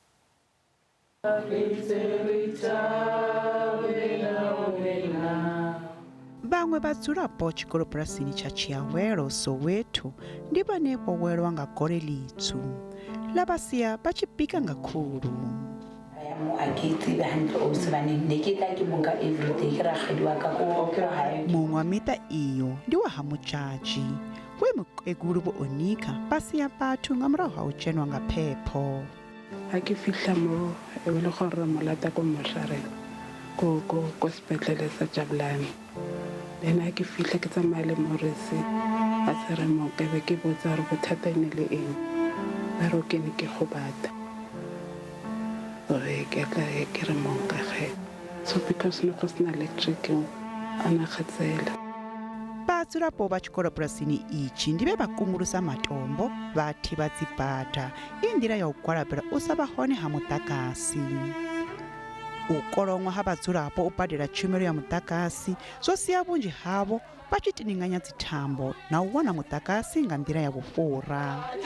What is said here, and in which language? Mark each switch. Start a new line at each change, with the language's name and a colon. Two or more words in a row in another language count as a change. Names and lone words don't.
Venda: Vhaṅwe vhadzulapo tshikolobulasi tsha Tshiawelo Soweto ndi vhane vho welwa nga gole ḽitswu ḽa vha sia vha tshi bika nga khulu. Muṅwe wa miṱa iyo ndi wa ha Mutshadzhi we mukegulu Vho Onika vha sia vhathu nga murahu ha u dzhenwa nga phepho.
Northern Sotho: Ha ke fihla mo e le gore molata ko mošareng ko sepetlele sa Jabulani. Then ha ke fihla ke tsamaya le Morisi a se re mo ke be ke botsa re bothata e ne le eng ba re ke ne ke gobata gore ke tla ke re mo ka ge so because no go sena electric ana khatsela.
Venda: Vhadzulapo vha tshikolobulasi itshi ndi vhe vha kungulusa matombo vha thivha dzi bada i nḓila ya u gwalabela u sa vha hone ha mudagasi. U kolonwa ha vhadzulapo u badela tshumelo ya mudagasi zwo sia vhunzhi havho vha tshi tindinganya dzithambo na u wana mudagasi nga nḓila ya vhufhura.